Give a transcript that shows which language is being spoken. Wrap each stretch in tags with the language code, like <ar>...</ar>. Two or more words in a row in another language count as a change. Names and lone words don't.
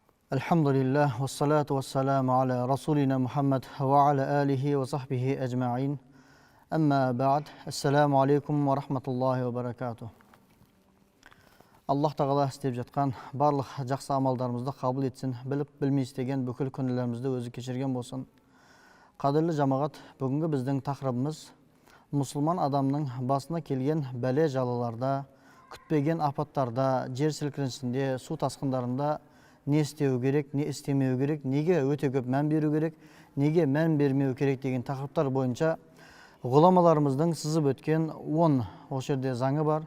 <ar>الحمد لله والصلاة والسلام على رسولنا محمد وعلى آله وصحبه أجمعين. أما بعد. السلام عليكم ورحمة الله وبركاته. الله تعالى</ar> <kk>istеп жатқан барлық жақсы амалдарымызды қабыл етсін, біліп білмей істеген бүкіл күнәларымызды өзі кешірген болсын. Қадірлі жамағат, бүгінгі біздің тақырыбымыз мұсылман адамның басына келген бәле жалаларда, күтпеген апаттарда, жер сілкінісінде, су тасқындарында не істеу керек, не істемеу керек, неге өте көп мән беру керек, неге мән бермеу керек деген тақырыптар бойынша ғұламаларымыздың сызып өткен 10 осы жерде заңы бар.</kk>